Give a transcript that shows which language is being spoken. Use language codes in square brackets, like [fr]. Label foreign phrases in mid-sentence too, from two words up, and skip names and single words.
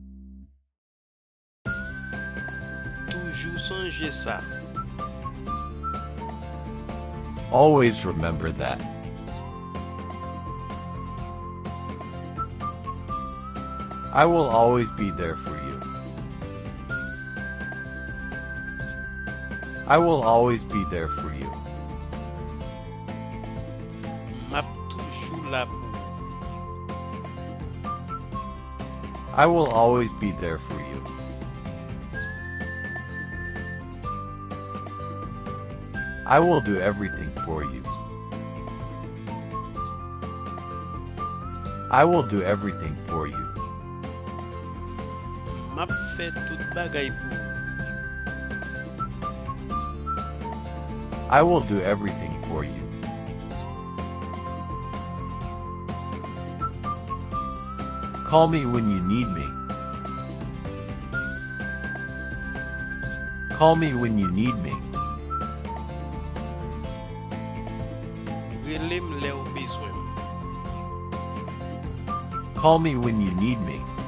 [ht] Toujou sonje sa. [en] Always remember that. I will always be there for you. I will always be there for you. [ht] Map toujou la pou. [en] I will always be there for you. I will do everything for you. I will do everything for you. [ht] Map fè tout bagay pou. [en] I will do everything for you. Call me when you need me. Call me when you need me. [ht] Relem le ou bezwen. [en] Call me when you need me.